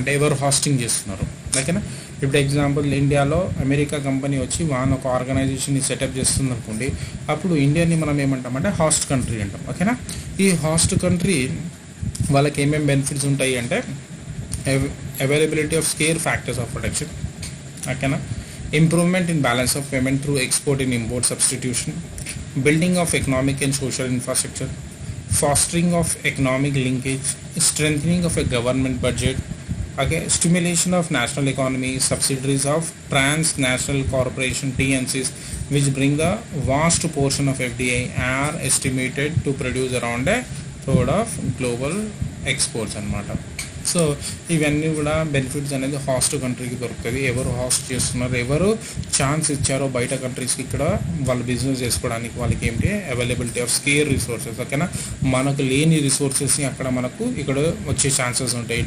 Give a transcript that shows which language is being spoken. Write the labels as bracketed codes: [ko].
[te] అంటే ఎవరు హాస్టింగ్ చేస్తున్నారు. ఓకేనా, ఇప్పుడు ఎగ్జాంపుల్ ఇండియాలో అమెరికా కంపెనీ వచ్చి ఒక ఆర్గనైజేషన్ని సెటప్ చేస్తుంది అనుకోండి, అప్పుడు ఇండియాని మనం ఏమంటామంటే హాస్ట్ కంట్రీ అంటాం. ఓకేనా, ఈ హాస్ట్ కంట్రీ వాళ్ళకి ఏమేమి బెనిఫిట్స్ ఉంటాయి అంటే [en] Availability of scare factors of protection. ఓకేనా, improvement in balance of payment through export and import substitution, building of economic and social infrastructure, fostering of economic linkage, strengthening of a government budget, okay, stimulation of national economy, subsidiaries of transnational corporation TNCs which bring the vast portion of FDI are estimated to produce around a third of global exports అన్నమాట. [te] So ఇవన్నీ కూడా benefits అనేది host కంట్రీకి దొరుకుతుంది. ఎవరు host చేస్తున్నారు, ఎవరు chance ఇచ్చారో బయట కంట్రీస్కి ఇక్కడ వాళ్ళు బిజినెస్ చేసుకోవడానికి వాళ్ళకి ఏంటి అవైలబిలిటీ ఆఫ్ స్కేర్ రిసోర్సెస్. ఓకేనా, మనకు లేని రిసోర్సెస్ని అక్కడ మనకు ఇక్కడ వచ్చే ఛాన్సెస్ ఉంటాయి.